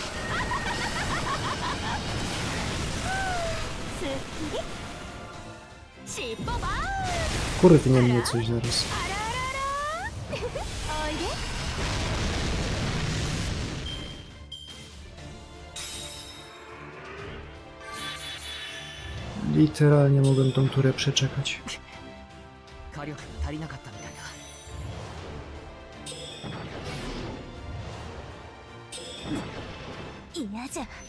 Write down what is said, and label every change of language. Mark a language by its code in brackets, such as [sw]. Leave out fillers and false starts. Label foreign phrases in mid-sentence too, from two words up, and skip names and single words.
[pl] Kurde, nie mnie coś zaraz. Literalnie mogłem tą turę przeczekać. [ja] 火力が足りなかったみたいだ。嫌じゃ。